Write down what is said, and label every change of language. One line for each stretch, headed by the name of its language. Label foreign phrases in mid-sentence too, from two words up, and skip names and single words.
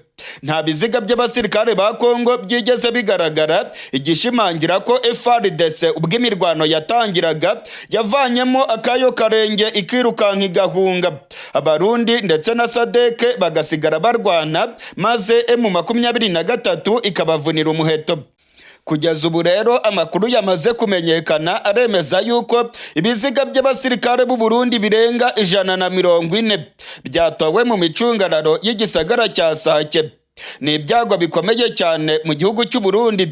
Kinyarwanda: Nta biziga by'abasirikare ba Congo byigeze bigaragara, igishimangira ko SADC ubwo imirwano yatangiraga yavanyemo akayo karenge ikirukanka igahunga. Abarundi ndetse na SADC bagasigara barwana maze M23 ikabavunira umuheto. Kugeza ubu rero amakuru yamaze kumenyekana aremeza yuko ibiziga by'abasirikare b'u Burundi birenga 140 byatowe mu micungararo y'igisagara cya Sake. Ni ibyago bikomeye cyane mu gihugu cy'u Burundi.